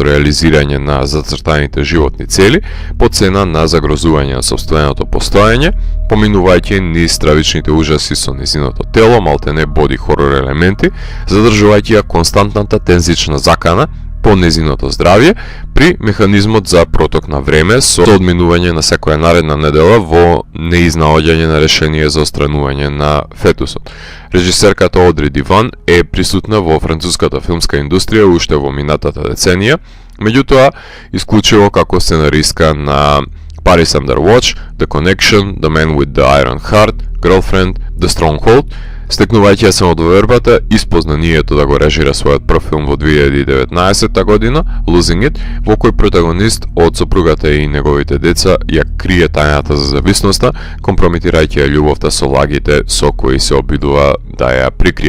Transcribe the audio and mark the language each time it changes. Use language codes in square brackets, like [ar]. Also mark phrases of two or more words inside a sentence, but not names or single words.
[mk] реализирање на зацртаните животни цели, по цена на загрозување на сопственото постоење, поминувајќи низ стравичните ужаси со незиното тело, малтене боди хорор елементи, задржувајќи ја константната тензична закана по незиното здравје при механизмот за проток на време со одминување на секоја наредна недела во неизнаоѓање на решение за отстранување на фетусот. Режисерката Одри Диван е присутна во француската филмска индустрија уште во минатата деценија, меѓутоа исклучиво како сценаристка на Paris Under Watch, The Connection, The Man with the Iron Heart, Girlfriend, The Stronghold, стекнувајќи ја самодовербата и спознанието да го режира својот прв филм во 2019 година, Losing It, во кој протагонист од сопругата и неговите деца ја крие тајната за зависноста, компрометирајќи ја љубовта со лагите со кои се обидува да ја прикрие.